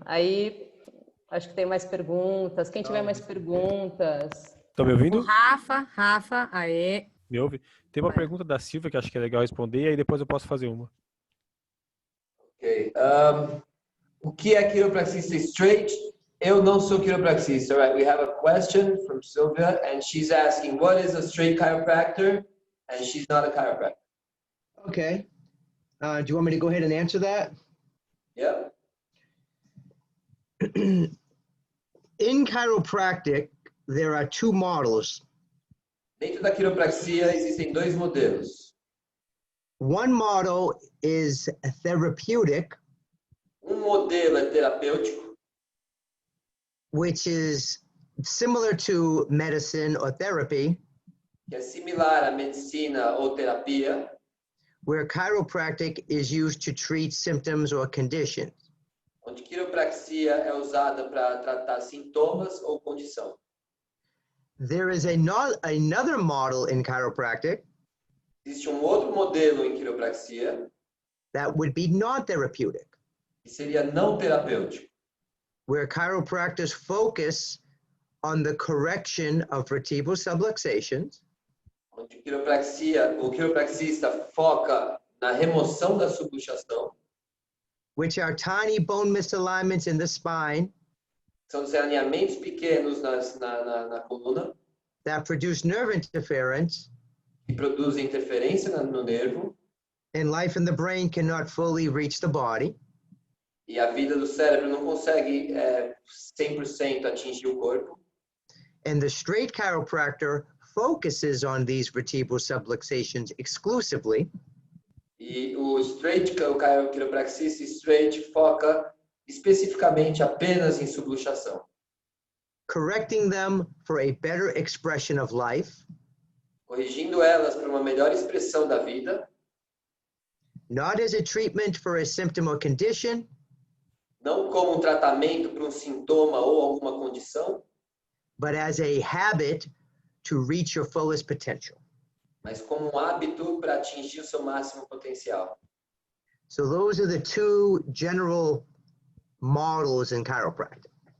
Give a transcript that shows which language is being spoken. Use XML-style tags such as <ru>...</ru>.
<pt>Aí, acho que tem mais perguntas. Quem tiver mais perguntas... Estão me ouvindo? O Rafa, aê. Me ouve? Tem uma pergunta da Silvia que acho que é legal responder, e aí depois eu posso fazer uma. Ok. O que é quiropraxista straight? Eu não sou quiropraxista.</pt> <en>All right, we have a question from Sylvia, and she's asking, what is a straight chiropractor? And she's not a chiropractor. Okay. Do you want me to go ahead and answer that? Yep. In chiropractic, there are two models.</en> <pt>Dentro da quiropraxia existem dois modelos.</pt> <en>One model is therapeutic,</en> <pt>Modelo é terapêutico,</pt> <en>which is similar to medicine or therapy,</en> <pt>que é similar à medicina ou terapia,</pt> <en>where chiropractic is used to treat symptoms or conditions.</en> <pt>onde quiropraxia é usada para tratar sintomas ou condição.</pt> <en>There is another model in chiropractic,</en> <pt>Existe outro modelo em quiropraxia,</pt> <en>that would be non-therapeutic,</en> <pt>que seria não terapêutico,</pt> <en>where chiropractors focus on the correction of vertebral subluxations,</en> <pt>onde o quiropraxista foca na remoção da subluxação,</pt> <en>which are tiny bone misalignments in the spine</en> <pt>são os alinhamentos pequenos na coluna,</pt> <en>that produce nerve interference,</en> <pt>que produzem interferência no nervo,</pt> <en>and life in the brain cannot fully reach the body.</en> <pt>e a vida do cérebro não consegue 100% atingir o corpo.</pt> <en>And the straight chiropractor focuses on these vertebral subluxations exclusively,</en> <pt>E o quiropraxista straight foca especificamente apenas em subluxação,</pt> <en>correcting them for a better expression of life,</en> <pt>corrigindo elas para uma melhor expressão da vida,</pt> <en>not as a treatment for a symptom or condition,</en> <pt>não como um tratamento para um sintoma ou alguma condição,</pt> <en>but as a habit to reach your fullest potential.</en> <pt>mas como um hábito para atingir o seu máximo potencial.</pt> <en>So those are the two general models in chiropractic.</en>